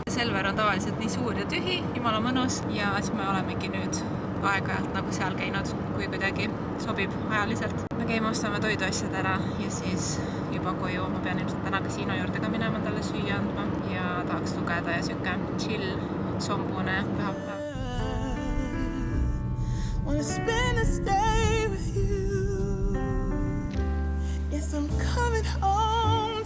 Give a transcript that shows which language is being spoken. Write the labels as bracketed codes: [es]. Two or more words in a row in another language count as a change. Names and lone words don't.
[et] Selver on tavaliselt nii suur ja tühi, jumala mõnus ja siis me olemegi nüüd aeg-ajalt nagu seal käinud, kui kuidagi sobib ajaliselt. Me käime ostame toiduasjad ära ja siis juba koju. Ma pean ilmselt täna kasiino juurde ka minema talle süüa andma ja tahaks lugeda ja siuke chill, sombune pühapäev. [en] Wanna spend this day with you. Yes, I'm coming home.